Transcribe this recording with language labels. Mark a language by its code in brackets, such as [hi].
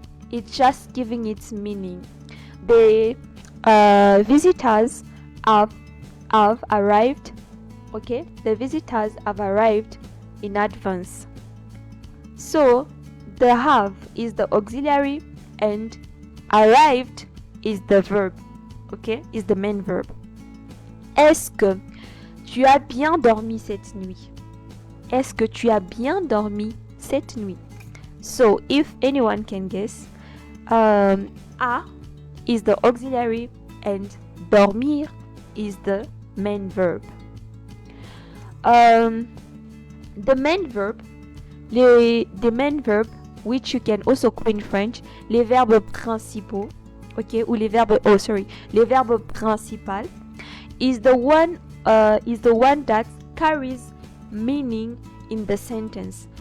[en] It's just giving its meaning. The visitors have arrived. The visitors have arrived in advance. So the have is the auxiliary and arrived is the verb. Is the main verb. [fr] Est-ce que tu as bien dormi cette nuit? Est-ce que tu as bien dormi cette nuit? [en] So if anyone can guess, a is the auxiliary and dormir is the main verb. The main verb, the main verb, which you can also call in French, [fr] les verbes principaux, ou les verbes principal, [en] is the one that carries meaning in the sentence.